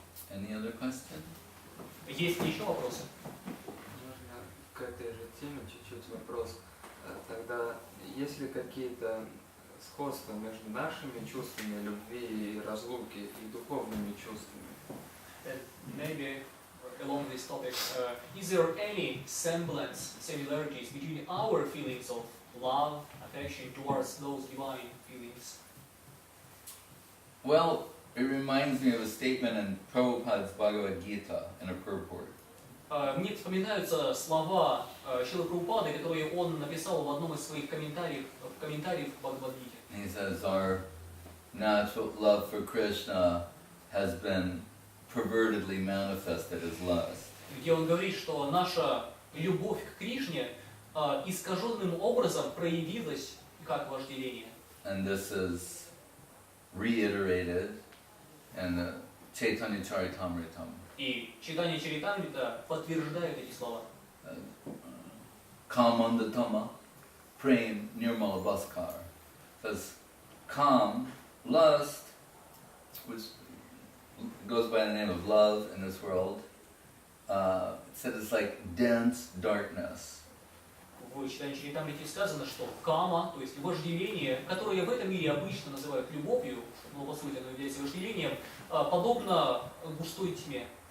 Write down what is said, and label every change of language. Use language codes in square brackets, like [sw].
[en] Any other question? [ru] Есть ли еще вопросы? Можно к этой же теме чуть-чуть вопрос. Тогда есть ли какие-то сходства между нашими чувствами любви и разлуки и духовными чувствами? [en] Maybe along this topic, is there any similarities between our feelings of love, affection towards those divine feelings? Well, it reminds me of a statement in Prabhupada's Bhagavad Gita in a purport. [ru] Мне вспоминаются слова Шрилы Прабхупады, которые он написал в одном из своих комментариев в Бхагавад-гите. [en] He says our natural love for Krishna has been pervertedly manifested as lust. [ru] Где он говорит, что наша любовь к Кришне искаженным образом проявилась как вожделение. [en] And this is reiterated in the Chaitanya Charitamritam. [ru] И читание Чаритамрита подтверждает эти слова. Kamandatama Prem Nirmala Bhaskar. [en] Says Kam, lust, which goes by the name of love in this world, it said it's like dense darkness. [ru] в читании Чаритамрити сказано, что кама, то есть вожделение, которое в этом мире обычно называют любовью, но по сути оно является вожделением, подобно густой тьме.